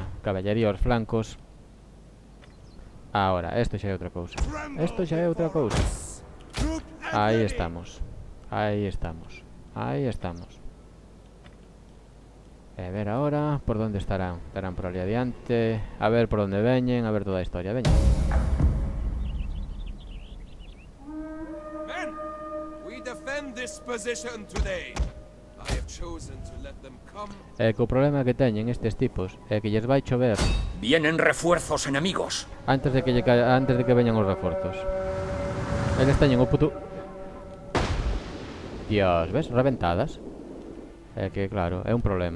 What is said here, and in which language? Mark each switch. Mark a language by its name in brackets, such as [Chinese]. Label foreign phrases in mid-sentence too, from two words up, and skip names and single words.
[Galician] Caballería aos flancos. Ahora, esto xa é outra cousa. Esto xa é outra cousa. Aí estamos. Aí estamos. Aí estamos. E ver ahora por onde estarán. Estarán por ali adiante. A ver por onde veñen. A ver toda a historia. Veñen. [English] Men, we defend this position today. I have chosen to let them come. [Galician] E que o problema que teñen estes tipos é que lles vai chover [Spanish] Vienen refuerzos enemigos. [Galician] antes de que veñan os reforzos. Eles teñen o puto... Dios, ves? Reventadas. É que, claro, é un problema.